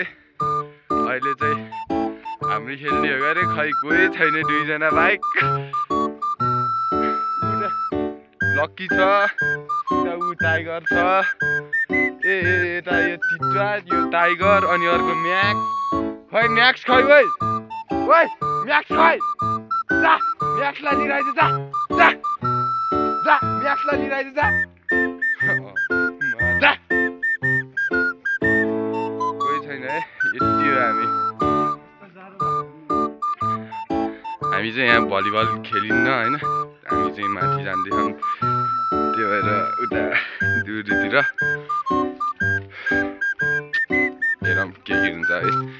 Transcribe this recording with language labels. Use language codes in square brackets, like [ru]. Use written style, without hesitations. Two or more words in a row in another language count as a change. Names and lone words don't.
[ne] अहिले चाहिँ हाम्रो खेल्ने हो गरे खै कोही छैन, 2 जना बाइक। लक्की छ, ऊ टाइगर छ, यता यो टिट्रा, यो टाइगर, अनि अर्को म्याक्स। खै म्याक्स खै ओइ ओइ म्याक्स खै, जा म्याक्सलाई लिइराइज, जा जा जा म्याक्सलाई लिइराइज, जा जा। कोही छैन है, यति हो हामी चाहिँ यहाँ भलिबल खेलिन्न हैन। हामी चाहिँ माथि जाँदैछौँ, त्यो भएर उता दुरीतिर हेरौँ के हुन्छ है।